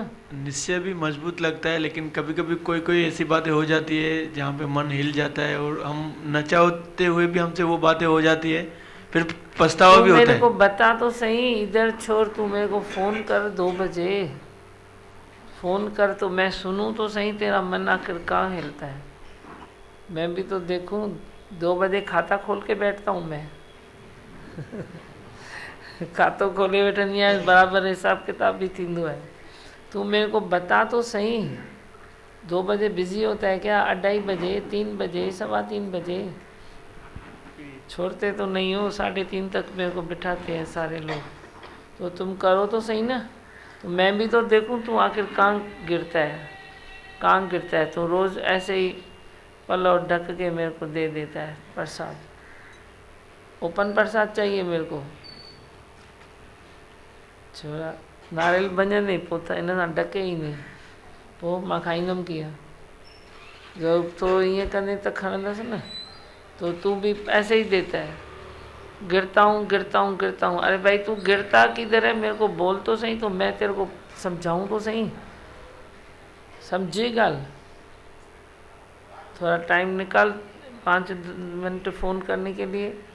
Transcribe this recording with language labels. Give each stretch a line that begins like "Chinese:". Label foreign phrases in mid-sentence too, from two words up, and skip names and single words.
Hindi: निश्चय भी मजबूत लगता है, लेकिन कभी कभी कोई ऐसी बातें हो जाती है जहाँ पे मन हिल जाता है और हम न चाहते हुए भी हमसे वो बातें हो जाती है, फिर पछतावा भी होता है। मेरे को बता तो सही, इधर छोड़, तू मेरे को फ़ोन कर 2 बजे, फ़ोन कर तो मैं सुनूं तो सही तेरा मन आखिर कहाँ हिलता है। मैं भी तो देखूं, 2 बजे खाता खोल के बैठता हूँ मैं।
Sindhi: खातो खोले वेठंदी आहियां, बराबर हिसाब किताब भी थींदो है।
Hindi: तू मेरे को बता तो सही, 2 बजे बिजी होता है क्या? 2:30 बजे, 3 बजे, 3:15 बजे? छोड़ते तो नहीं हो, 3:30 तक मेरे को बिठाते हैं सारे लोग। तो तुम करो तो सही ना, तो मैं भी तो देखूं तू आखिर कहाँ गिरता है, कहाँ गिरता है। तो रोज़ ऐसे ही पल्लो ढक के मेरे को दे देता है प्रसाद, ओपन प्रसाद चाहिए मेरे को।
Sindhi: छोरा नारियल बने नहीं पोता इन सां ढके ही नहीं, पोइ मां खाईंदमि कीअं? जब थोरो ईअं कंदे त खणंदसि न।
Hindi: तो तू भी ऐसे ही देता है, गिरता हूँ गिरता हूँ गिरता हूँ। अरे भाई तू गिरता किधर है? मेरे को बोल तो सही, तो मैं तेरे को समझाऊँ तो सही,
Sindhi: समझी गाल।
Hindi: थोड़ा टाइम निकाल 5 मिनट फ़ोन करने के लिए।